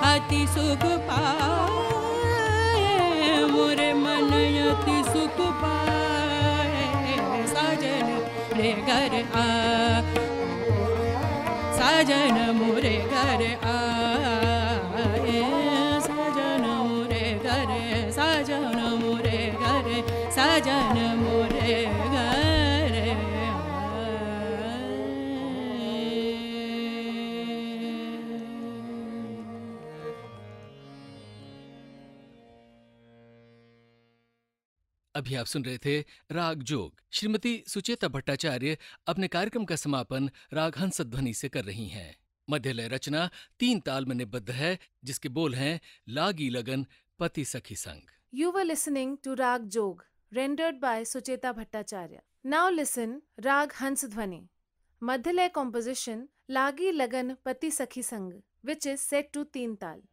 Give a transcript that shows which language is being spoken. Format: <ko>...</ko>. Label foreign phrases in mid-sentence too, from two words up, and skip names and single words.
<hi>यति सुख पाए मोरे मन यति सुख पाए साजन रे घर आ साजन मोरे घर आए साजन मोरे घर साजन मोरे घर साजन मोरे घर अभी आप सुन रहे थे राग जोग। श्रीमती सुचेता भट्टाचार्य अपने कार्यक्रम का समापन राग हंसध्वनि से कर रही हैं। मध्यलय रचना 3 ताल में निबद्ध है, जिसके बोल हैं लागी लगन पति सखी संग।</hi> <en>You were listening to Rag Jog, rendered by Sucheta Bhattacharya. Now listen Rag Hansdhwani. Madhyalaya composition Lagi Lagan Pati Sakhi Sang, which is set to 3 tal.</en>